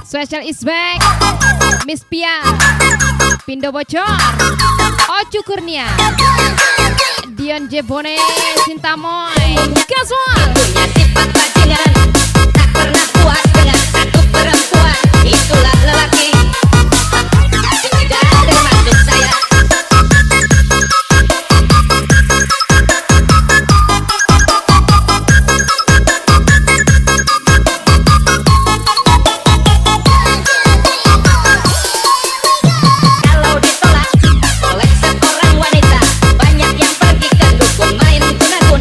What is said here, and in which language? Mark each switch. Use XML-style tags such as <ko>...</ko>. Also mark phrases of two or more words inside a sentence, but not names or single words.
<en>Spesial is back.</en> <id>Miss Pia, Pindo Bocor, Ocu Kurnia, Dion Jebone, Cinta Moy, Casual. Punya sifat bajingan, tak pernah puas dengan satu perempuan. Itulah lelaki, tapi tidak termasuk saya. Kalau ditolak oleh seorang wanita, banyak yang pergi ke dukun main guna-guna.</id>